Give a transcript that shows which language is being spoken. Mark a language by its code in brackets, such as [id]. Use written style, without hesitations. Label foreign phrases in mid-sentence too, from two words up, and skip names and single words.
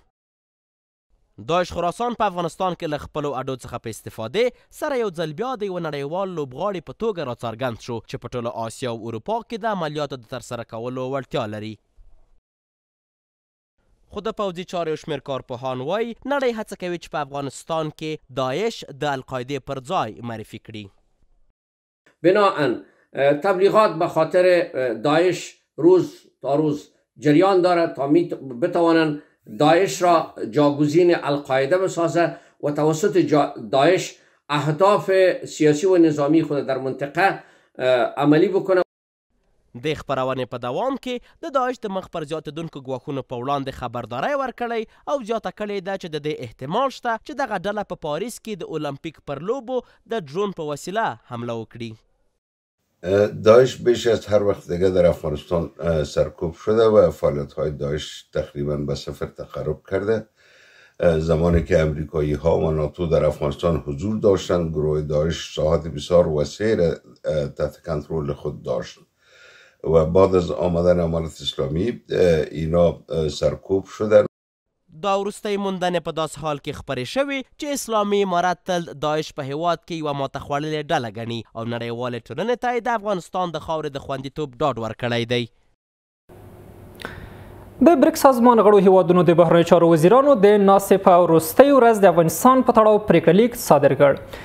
[ps] داعش خراسان په افغانستان کې له خپلو اډو څخه په استفادې سره یو ځل بیا د یوه نړیوال لوبغاړي په توګه راڅرګند شو چې په ټوله آسیا او اروپا کې د عملیاتو د ترسره کولو وړتیا لري. خو د پوځي چارو یو شمېر کارپوهان وایي نړۍ هڅه کوي چې په افغانستان کې داعش د القاعدې پر ځای معرفي کړي. [fa] بناهن تبلیغات به خاطر داعش روز تا روز جریان دارد تا بتوانند داعش را جاگزین القاعده بسازه و توسط داعش اهداف سیاسی و نظامی خود در منطقه عملی بکنه. [ps] د خپرونې په دوام کې د داعش د مخ پر زیاتېدونکو ګواښونو په وړاندې خبرداری ورکړی او زیاته کړې ده چې د دې احتمال شته چې دغه ډله په پاریس کې د المپیک پر لوبو د ډرون په وسیله حمله وکړي. [fa] داعش بیش از هر وقت دیگه در افغانستان سرکوب شده و فعالیت‌های داعش تقریبا به صفر تقرب کرده. زمانی که امریکایی ها و ناتو در افغانستان حضور داشتند، گروه داعش ساحات بسیار وسیع تحت کنترل خود داشت و بعد از آمدن امارت اسلامی اینا سرکوب شدن. [ps] دا وروستی موندنې په داسې حال کې خپرې شوې چې اسلامي امارت تل داعش په هیواد کې یوه ماته خوړلې ډله ګڼي او نړیوالې ټولنې ته یې د افغانستان د خاورې د خوندیتوب ډاډ ورکړی دی. د بریکس سازمان غړو هیوادونو د بهرنیو چارو وزیرانو د ناستې په وروستۍ ورځ د افغانستان په تړاو پریکړه لیک صادر کړ.